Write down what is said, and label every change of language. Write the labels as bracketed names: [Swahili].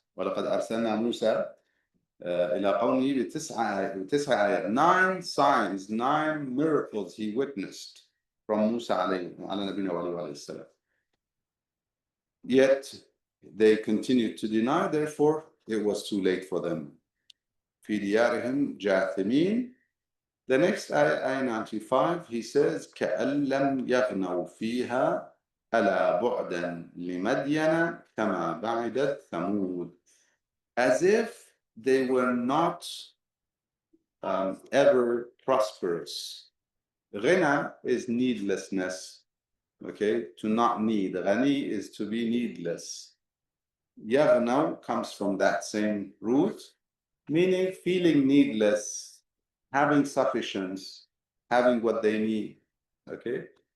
[Arabic] ولقد أرسلنا موسى إلى قومه بتسع آيات. [English] 9 signs, 9 miracles he witnessed from Musa [Arabic] على نبينا وعليه السلام. [English] Yet they continued to deny, therefore it was too late for them. [Arabic] في ديارهم جاثمين. [English] The next ayah 95, he says [Arabic] كأن لم يغنوا فيها ألا بعدا لمدين كما بعدت ثمود. [English] As if they were not ever prosperous. Ghina is needlessness. Okay, to not need. Ghani is to be needless. Yaghnaw comes from that same root, meaning feeling needless, having sufficiency, having what they need. Okay.